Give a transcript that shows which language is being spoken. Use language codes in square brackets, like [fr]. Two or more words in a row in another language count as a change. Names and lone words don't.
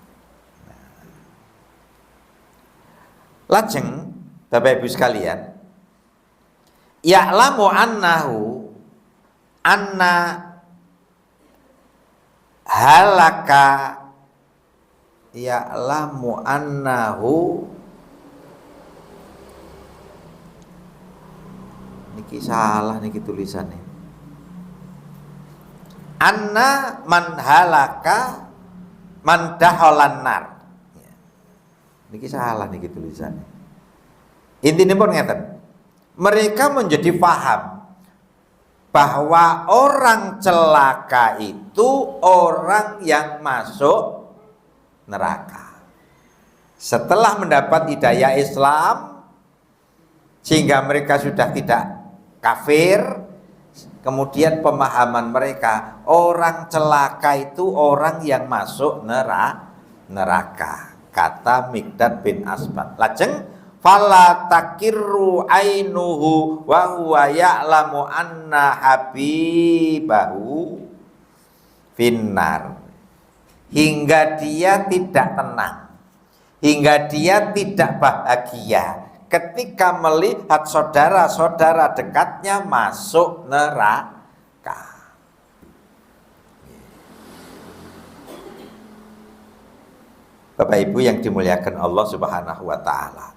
[id] Lajeng Bapak Ibu sekalian, [ar] ya'lamu أن هلك يعلم أنه [jv] niki salah niki tulisannya [ar] أن من هلك من دخل النار [jv] niki salah niki tulisannya. [id] Intinya [jv] pun ngeten, [id] mereka menjadi paham bahwa orang celaka itu orang yang masuk neraka. Setelah mendapat hidayah Islam sehingga mereka sudah tidak kafir, kemudian pemahaman mereka orang celaka itu orang yang masuk neraka. Kata Mikdad bin Asbad. [ar] Lajeng فلا تقر عينه وهو يعلم أن حبيبه في النار. [id] Hingga dia tidak tenang, hingga dia tidak bahagia ketika melihat saudara-saudara dekatnya masuk neraka. Bapak Ibu yang dimuliakan Allah [ar] سبحانه وتعالى.